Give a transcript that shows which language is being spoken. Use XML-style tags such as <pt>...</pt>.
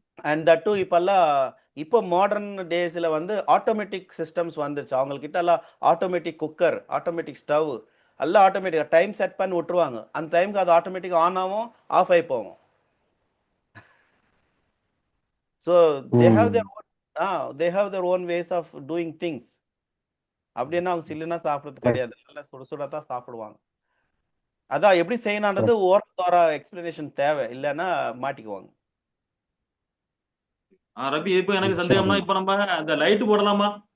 <en>and that too</en> <ta>இப்போ modern டேஸ்ல வந்து ஆட்டோமேட்டிக் சிஸ்டம்ஸ் வந்துருச்சு. அவங்கக்கிட்ட எல்லாம் ஆட்டோமேட்டிக் குக்கர், ஆட்டோமேட்டிக் ஸ்டவ் எல்லாம் ஆட்டோமேட்டிக் டைம் செட் பண்ணி விட்டுருவாங்க. அந்த டைமுக்கு அது ஆட்டோமேட்டிக் ஆன் ஆகும், ஆஃப் ஆகி போகும்.</ta> <en>So they have their own ways of doing things.</en> <ta>அப்படின்னா அவங்க சில்லுனா சாப்பிடுறது கிடையாது, நல்லா சுட தான் சாப்பிடுவாங்க. அதான் எப்படி செய்யணுன்றது ஓரத்தோர எக்ஸ்பிளனேஷன் தேவை, இல்லைன்னா மாட்டிக்குவாங்க. ரபி, இப்ப எனக்கு சந்தேகம்னா, இப்ப நம்ம அந்த லைட் போடலாமா?</ta>